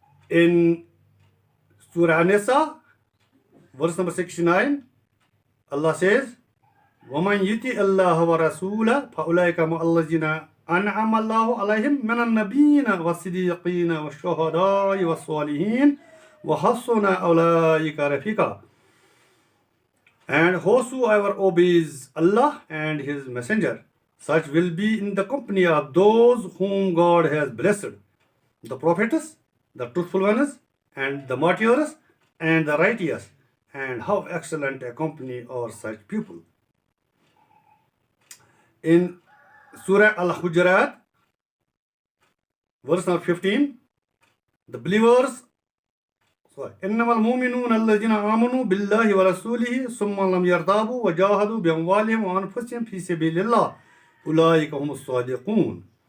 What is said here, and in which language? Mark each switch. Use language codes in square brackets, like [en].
[en] In Surah An-Nisa, verse number 69, Allah says, [ar] وَمَنْ يُطِعِ اللَّهَ وَرَسُولَهُ فَأُولَئِكَ مَعَ الَّذِينَ أَنْعَمَ اللَّهُ عَلَيْهِمْ مِنَ النَّبِيِّينَ وَالصِّدِّيقِينَ وَالشُّهَدَاءِ وَالصَّالِحِينَ وَحَسُنَ أُولَئِكَ رَفِيقًا. [en] And whosoever obeys Allah and His Messenger, such will be in the company of those whom God has blessed, the prophets, the truthful ones, and the martyrs, and the righteous. And how excellent a company are such people. In Surah Al-Hujurat, verse number 15, the believers, [ar] إنما المؤمنون الذين آمنوا بالله ورسوله ثم لم يرتابوا وجاهدوا بأموالهم وأنفسهم في سبيل الله أولئك هم الصادقون.